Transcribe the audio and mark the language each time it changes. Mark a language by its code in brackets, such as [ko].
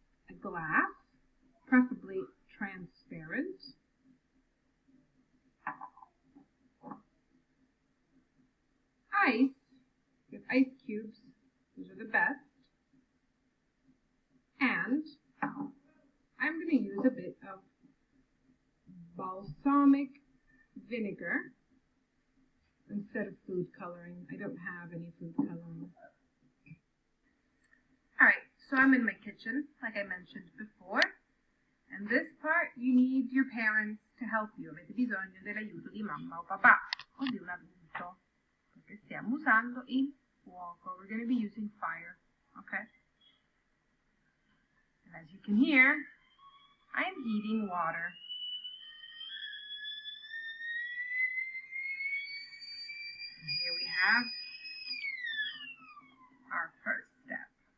[en] a glass, preferably transparent, ice, with ice cubes, those are the best, and I'm going to use a bit of balsamic vinegar instead of food coloring. I don't have any food coloring. Alright, so I'm in my kitchen, like I mentioned before, and this part you need your parents to help you. [it] Avete bisogno dell'aiuto di mamma o papà o di un adulto, perché stiamo usando il fuoco. [en] We're going to be using fire, okay? And as you can hear, I'm heating water. And here we have our first step.